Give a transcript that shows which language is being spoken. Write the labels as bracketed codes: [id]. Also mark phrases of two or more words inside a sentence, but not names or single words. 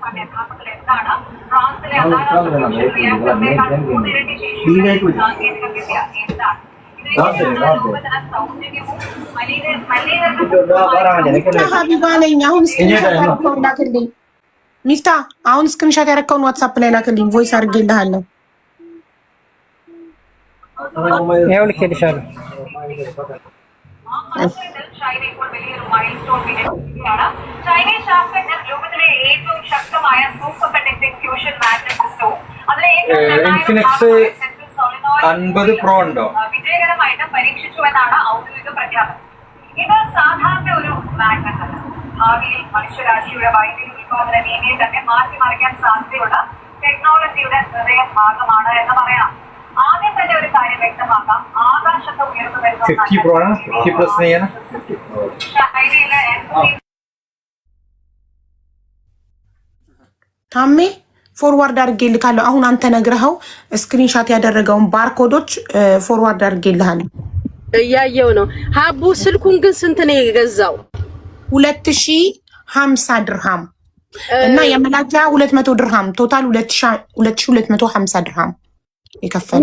[am] ሚፍታ አሁን ስክሪንሻት ያደረከውን ዋትስአፕ ላይ ላክልኝ ቮይስ አድርጌልሃለሁ ያው ልኬልሻለሁ [ml] ചൈനീസ് ശാസ്ത്രജ്ഞർ ലോകത്തിലെ ഏറ്റവും ശക്തമായ [en] super conducting fusion magnet [ml] സിസ്റ്റവും അതിലെ ഇൻഫിനിക്സ് 50 Pro ഉണ്ടോ വിജയകരമായിട്ട് പരീക്ഷിച്ചുവെന്നാണ് ഔദ്യോഗിക പ്രഖ്യാപനം ഇത് സാധാരണ ഒരു മാഗ്നറ്റ് അല്ല ഭാവിയിൽ മനുഷ്യരാശിയുടെ വൈദ്യുതി ഉൽപാദന രീതിയെ തന്നെ മാറ്റിമറിക്കാൻ സാധ്യതയുള്ള ടെക്നോളജിയുടെ ഹൃദയ ഭാഗമാണ് എന്ന് പറയാം ആദ്യം തന്നെ ഒരു കാര്യം വ്യക്തമാക്കാം ആകാശത്ത് ഉയർന്നു വരുന്ന ചൈനയിലെ [am] ታሜ ፎርዋርድ አድርጌልካለሁ አሁን አንተ ነግረኸው ስክሪንሻት ያደረገውን ባርኮዶች ፎርዋርድ አድርጌልሃለሁ እያየው ነው ሀቡ ስልኩን ግን ስንት ነው የገዛው 2050 ድርሃም እና የመላኪያ 200 ድርሃም ቶታል 2250 ድርሃም ይከፈል